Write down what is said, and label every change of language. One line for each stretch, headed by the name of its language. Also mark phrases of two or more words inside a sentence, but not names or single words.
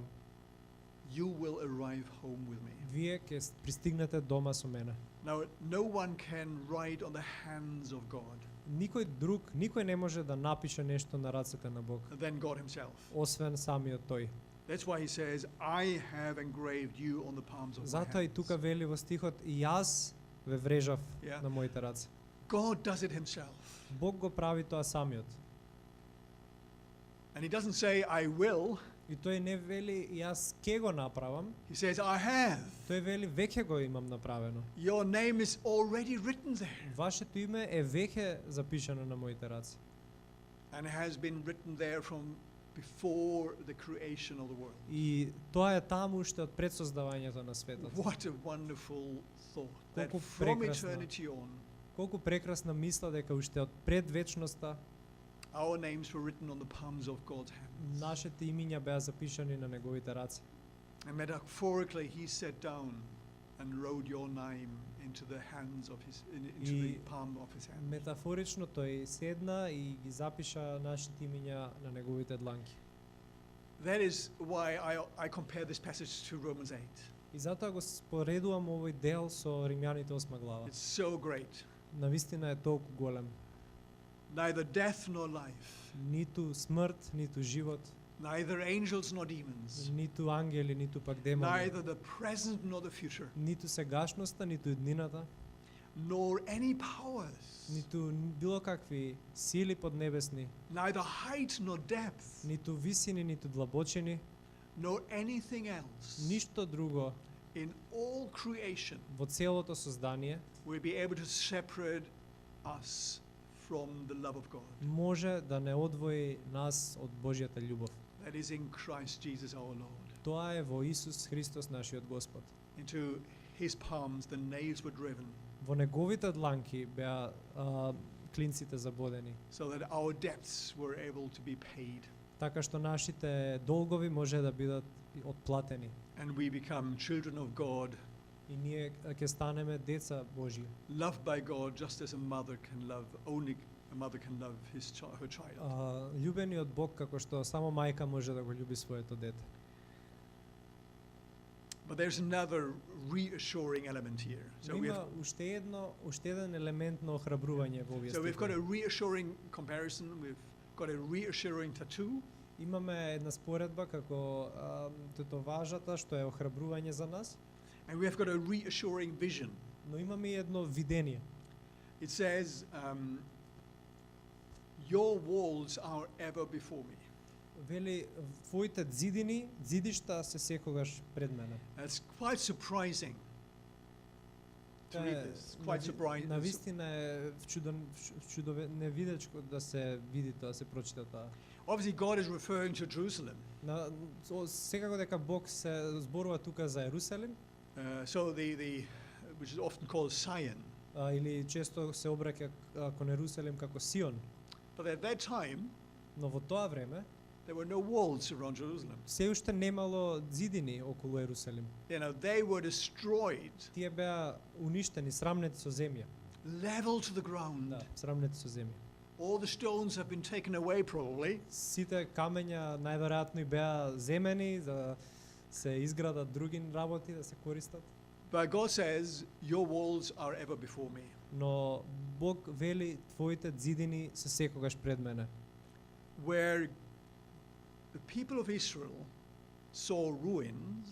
English: You will arrive home with me.
Macedonian: Вие ќе пристигнете дома со мене.
English: Now, no one can write on the hands of God
Macedonian: Никој не може да напише нешто на рацете на Бог,
English: than God himself.
Macedonian: освен самиот тој.
English: That's why he says, I have engraved you on the palms of my
Macedonian: Затоа и
English: hands.
Macedonian: тука вели во стихот, и јас ве врежав
English: Yeah.
Macedonian: на моите раце.
English: God does it himself.
Macedonian: Бог го прави тоа самиот.
English: And he doesn't say, I will.
Macedonian: И тој не вели, јас ке го направам,
English: He says, I have.
Macedonian: тој вели, веќе го имам направено.
English: Your name is already written there.
Macedonian: Вашето име е веќе запишано на моите раце.
English: And it has been written there from before the creation of the world.
Macedonian: И тоа е таму уште од пред создавањето на светот.
English: What a wonderful thought. That
Macedonian: Колку
English: from
Macedonian: прекрасно.
English: eternity on,
Macedonian: Колку прекрасна мисла дека уште од пред вечноста
English: our names were written on the palms of God's hands.
Macedonian: нашите имиња беа запишани на неговите раце.
English: And metaphorically, he sat down and wrote your name into the hands of into the
Macedonian: И
English: palm of his hand.
Macedonian: метафорично тој седна и ги запиша нашите имиња на неговите дланки.
English: That is why I compare this passage to Romans 8.
Macedonian: И затоа го споредувам овој дел со Римјаните 8 глава.
English: It's so great.
Macedonian: Навистина е толку голем.
English: Neither death nor life,
Macedonian: Ниту смрт, ниту живот,
English: neither angels nor demons,
Macedonian: ниту ангели, ниту пак демони,
English: neither the present nor the future,
Macedonian: ниту сегашноста, ниту иднината,
English: nor any powers,
Macedonian: ниту било какви сили поднебесни,
English: neither height nor depth,
Macedonian: ниту висини, ниту длабочини,
English: nor anything else
Macedonian: ништо друго
English: in all creation
Macedonian: во целото создание
English: will be able to separate us from the love of God.
Macedonian: може да не одвои нас од Божјата љубов.
English: That is in Christ Jesus our Lord.
Macedonian: Тоа е во Исус Христос нашиот Господ.
English: Into his palms the nails were driven,
Macedonian: Во неговите дланки беа клинците забодени,
English: so that our debts were able to be paid,
Macedonian: така што нашите долгови може да бидат отплатени.
English: and we become children of God,
Macedonian: И ние ќе станеме деца Божји,
English: loved by God just as a mother can love, only a mother can love her child.
Macedonian: љубени од Бог како што само мајка може да го љуби своето дете.
English: But there's another reassuring element here. So,
Macedonian: Но
English: we
Macedonian: има
English: have,
Macedonian: уште еден елемент на охрабрување во овие
English: so we've got a
Macedonian: стихови.
English: reassuring comparison, we've got a reassuring tattoo,
Macedonian: Имаме една споредба како тетоважата што е охрабрување за нас,
English: and we have got a reassuring vision.
Macedonian: но имаме и едно видение.
English: It says, your walls are ever before me.
Macedonian: Вели, твоите зидишта се секогаш пред мене.
English: It's quite surprising to read this. It's quite surprising.
Macedonian: Навистина е невидечко да се види тоа, се прочита тоа.
English: Obviously, God is referring to Jerusalem.
Macedonian: Секако дека Бог се зборува тука за Ерусалим,
English: So which is often called Zion.
Macedonian: или често се обраќа кон Ерусалим како Сион.
English: But at that time,
Macedonian: Но во тоа време
English: there were no walls around Jerusalem.
Macedonian: се уште немало зидини околу Ерусалим.
English: They were destroyed,
Macedonian: Тие беа уништени, срамнети со земја.
English: leveled to the ground.
Macedonian: Да, срамнети со земја.
English: All the stones have been taken away, probably.
Macedonian: Сите камења најверојатно и беа земени за се изградат други работи, да се користат.
English: But God says, your walls are ever before me.
Macedonian: Но Бог вели, твоите зидини се секогаш пред мене.
English: Where the people of Israel saw ruins,